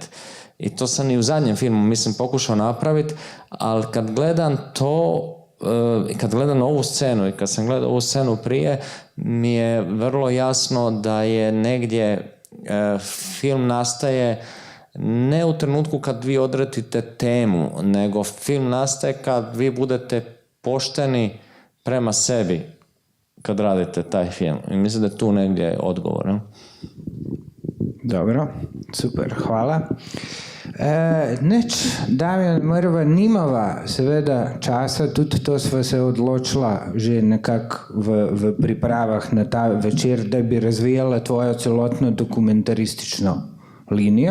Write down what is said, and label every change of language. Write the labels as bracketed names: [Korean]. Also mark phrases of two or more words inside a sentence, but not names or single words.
[Croatian] I to sam i u zadnjem filmu, mislim, pokušao napraviti, ali kad gledam to, kad gledam ovu scenu i kad sam gledao ovu scenu prije, mi je vrlo jasno da je negdje film nastaje ne u trenutku kad vi odredite temu, nego film nastaje kad vi budete pošteni prema sebi kad radite taj film. I mislim da je tu negdje odgovor. Ne? Dobro, super, hvala. [Slovenian] Damjan Mrva nimava seveda časa, tudi to sva se odločila že nekako v pripravah na ta večer, da bi razvijala tvojo celotno dokumentaristično linijo.